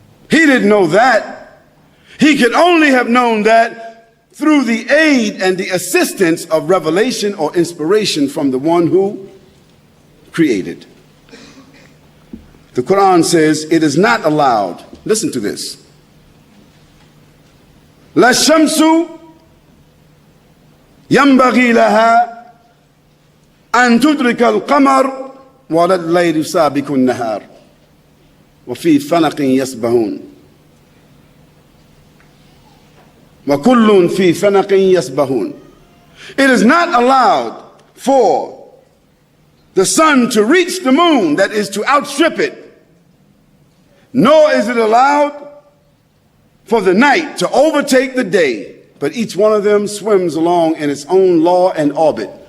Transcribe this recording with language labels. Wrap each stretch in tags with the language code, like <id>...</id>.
<en>He didn't know that. He could only have known that through the aid and the assistance of revelation or inspiration from the one who created. The Quran says it is not allowed. Listen to this.</en> <ar>لا الشمس ينبغي لها أن تدرك القمر ولا الليل سابق النهار وفي فلق يسبحون وكل في فلق يسبحون.</ar> <en>It is not allowed for the sun to reach the moon, that is to outstrip it, nor is it allowed for the night to overtake the day, but each one of them swims along in its own law and orbit.</en>